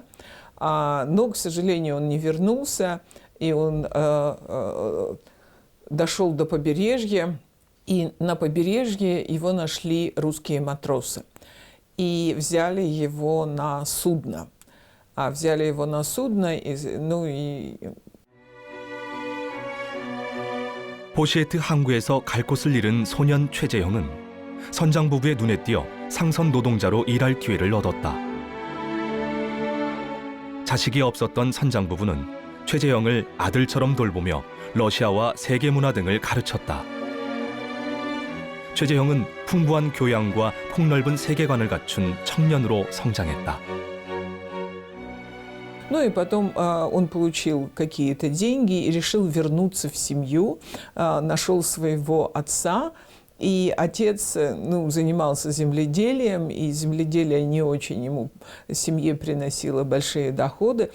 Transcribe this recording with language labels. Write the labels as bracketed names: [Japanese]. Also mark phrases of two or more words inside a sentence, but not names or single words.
[Russian] Но, к сожалению, он не вернулся, и он дошел до побережья, и на побережье его нашли русские матросы. И взяли его на судно. Взяли его на судно, [Korean] 포시에트 항구에서 갈 곳을 잃은 소년 최재형은 선장 부부의 눈에 띄어 상선 노동자로 일할 기회를 얻었다. 자식이 없었던 선장 부부는 최재형을 아들처럼 돌보며 러시아와 세계 문화 등을 가르쳤다. 최재형은 풍부한 교양과 폭넓은 세계관을 갖춘 청년으로 성장했다. [Russian] Ну и потом он получил какие-то деньги и решил вернуться в семью, нашел своего отца. И отец, ну, занимался земледелием, и земледелие не очень ему, семье приносило большие доходы.